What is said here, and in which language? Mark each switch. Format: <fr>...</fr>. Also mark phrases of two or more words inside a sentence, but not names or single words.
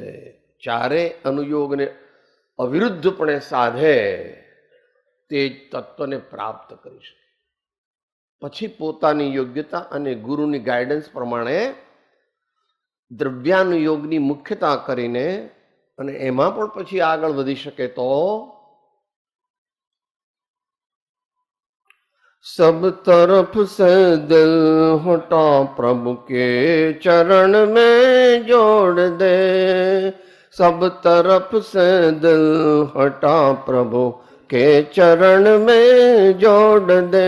<gu>ચારેય અનુયોગને અવિરુદ્ધપણે સાધે તે તત્વને પ્રાપ્ત કરી શકે. પછી પોતાની યોગ્યતા અને ગુરુની ગાઈડન્સ પ્રમાણે દ્રવ્યાનુયોગની મુખ્યતા કરીને અને એમાં પણ પછી આગળ વધી શકે તો</gu> <hi>सब तरफ से दिल हटा प्रभु के चरण में जोड़ दे. सब तरफ से दिल हटा प्रभु के चरण में जोड़ दे.</hi>